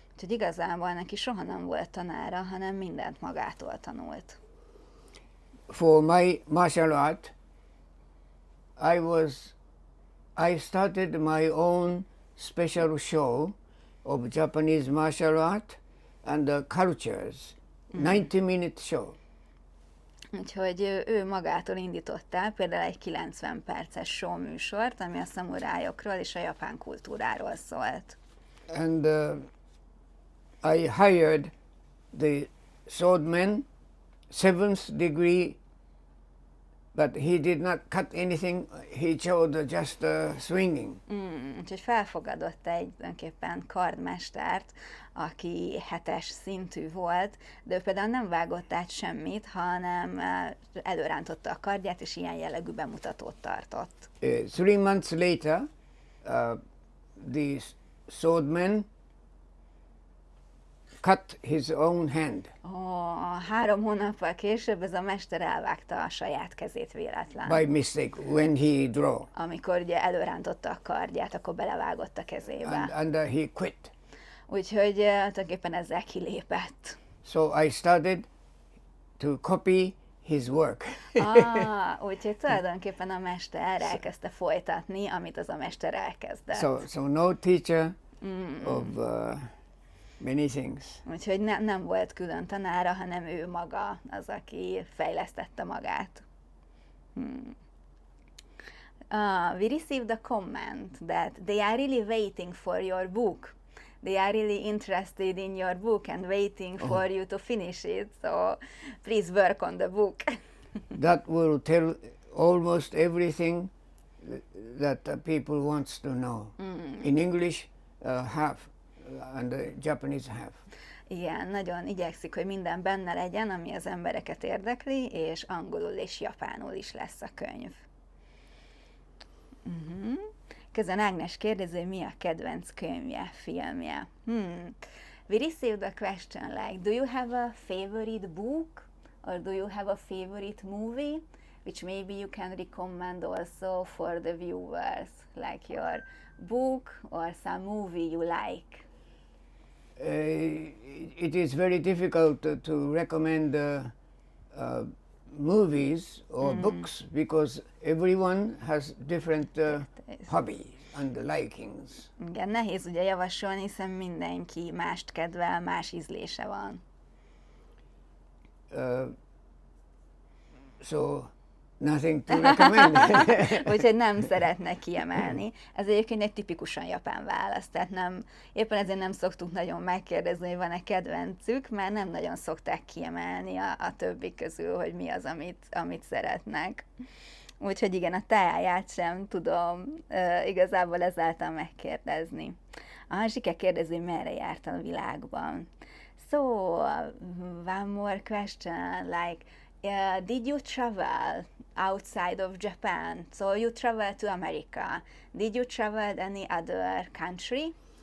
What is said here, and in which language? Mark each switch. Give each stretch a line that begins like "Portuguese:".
Hungarian: Úgyhogy igazából neki soha nem volt tanára, hanem mindent magától tanult.
English: For my martial art, I started my own special show of Japanese martial art and the cultures, 90-minute show.
Hungarian: Úgyhogy ő magától indított el például egy 90 perces show műsort, ami a szamurájokról és a japán kultúráról szólt.
English: And I hired the swordman, 7th degree, but he did not cut anything, he chose just swinging.
Hungarian: Úgyhogy felfogadott egy tulajdonképpen kardmestert, aki 7-es szintű volt, de ő például nem vágott át semmit, hanem előrántotta a kardját, és ilyen jellegű bemutatót tartott.
English: 3 months later, the swordman cut his own hand
Hungarian: 3 hónappal később ez a mester elvágta a saját kezét véletlen.
English: by mistake when he drew,
Hungarian: Amikor ugye előrántotta a kardját, akkor belevágott a kezébe.
English: and he quit.
Hungarian: Úgyhogy tulajdonképpen ezzel kilépett.
English: So I started to copy his work.
Hungarian: Úgyhogy tulajdonképpen a mester elkezdte folytatni, amit az a mester elkezdett.
English: So no teacher of many things.
Hungarian: Úgyhogy nem volt külön tanára, hanem ő maga az, aki fejlesztette magát.
English: We received a comment that they are really waiting for your book. They are really interested in your book and waiting for you to finish it. So please work on the book. That will tell almost everything that people wants to know. In English, half, and the Japanese half.
Hungarian: Igen, nagyon igyekszik, hogy minden benne legyen, ami az embereket érdekli, és angolul és japánul is lesz a könyv. Közben Ágnes kérdezi, hogy mi a kedvenc könyvje, filmje.
English: We received a question like, do you have a favorite book? Or do you have a favorite movie? Which maybe you can recommend also for the viewers, like your book or some movie you like. It is very difficult to recommend movies or books because everyone has different hobbies and likings.
Hungarian: Igen, nehéz ugye javasolni, hiszen mindenki mást kedvel, más ízlése van.
English: So nothing to recommend.
Hungarian: Úgyhogy nem szeretnek kiemelni. Ez egyébként egy tipikusan japán válasz, tehát éppen ezért nem szoktuk nagyon megkérdezni, hogy van-e kedvencük, mert nem nagyon szokták kiemelni a többi közül, hogy mi az, amit szeretnek. Úgyhogy igen, a teáját sem tudom igazából ezáltal megkérdezni. Zsike kérdezi, hogy merre jártál a világban.
English: So, one more question, like, did you travel outside of Japan? So you traveled to America. Did you travel any other country?